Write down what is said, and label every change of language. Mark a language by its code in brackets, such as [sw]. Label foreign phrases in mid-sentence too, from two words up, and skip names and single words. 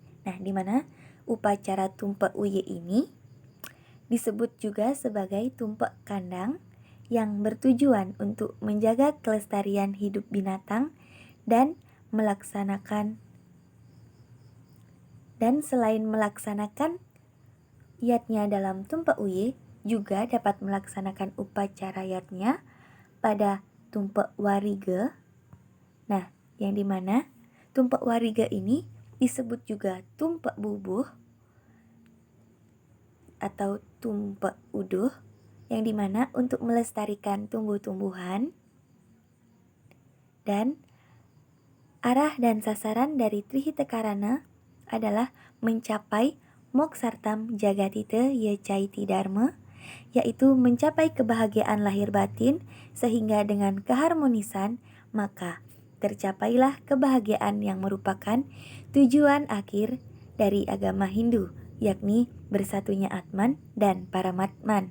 [id] Nah, di mana upacara Tumpa Uye ini disebut juga sebagai tumpak kandang yang bertujuan untuk menjaga kelestarian hidup binatang dan melaksanakan Dan selain melaksanakan yatnya dalam tumpe uye, juga dapat melaksanakan upacara yatnya pada tumpe warige. Nah, yang dimana tumpe warige ini disebut juga tumpe bubuh atau tumpe uduh, yang dimana untuk melestarikan tumbuh-tumbuhan. Dan arah dan sasaran dari Trihita adalah mencapai [sa] moksartam jagatite yecaiti dharma, [id] yaitu mencapai kebahagiaan lahir batin, sehingga dengan keharmonisan maka tercapailah kebahagiaan yang merupakan tujuan akhir dari agama Hindu, yakni bersatunya Atman dan Paramatman.